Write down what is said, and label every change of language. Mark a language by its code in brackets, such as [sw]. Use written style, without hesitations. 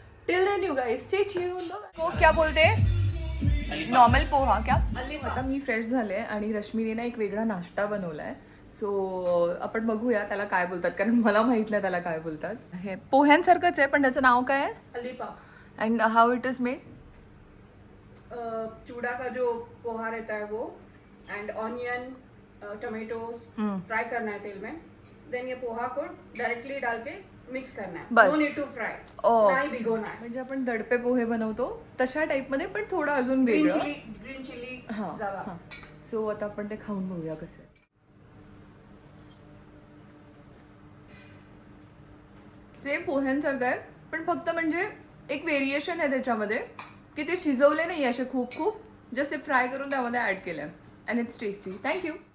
[en] Till then you guys stay tuned. [hi] हो क्या बोलते, नॉर्मल पोहा क्या. [mr] आता मी फ्रेश झाले आणि रश्मीने ना एक वेगळा नाश्ता बनवला आहे. सो आपण बघूया त्याला काय बोलतात, कारण मला माहित नाही त्याला काय बोलतात. हे पोह्यांसारखंच आहे पण त्याचं नाव काय आहे. अलीपाव. [en] And how it is made. [hi] चूड़ा का जो पोहा रहता है वो, एंड ऑनियन टमेटोज फ्राई करना है तेल में. देन ये पोहा को डायरेक्टली डाल के मिक्स करना है. बस. [en] No need to fry. Oh. [hi] नहीं भिगोना है. [mr] म्हणजे आपण दडपे पोहे बनवतो तशा टाईपमध्ये पण थोडं अजून [en] green [mr] वेगळं. [en] chilli [hi] हां ज्यादा. हां. [mr] सो आता आपण ते खाऊन बघूया कसं. सेम पोह्यांसारखं आहे पण फक्त म्हणजे एक व्हेरिएशन आहे त्याच्यामध्ये की ते शिजवले नाही असे खूप जस्ट ते फ्राय करून त्यामध्ये ॲड केलं आहे. [en] And it's tasty. Thank you.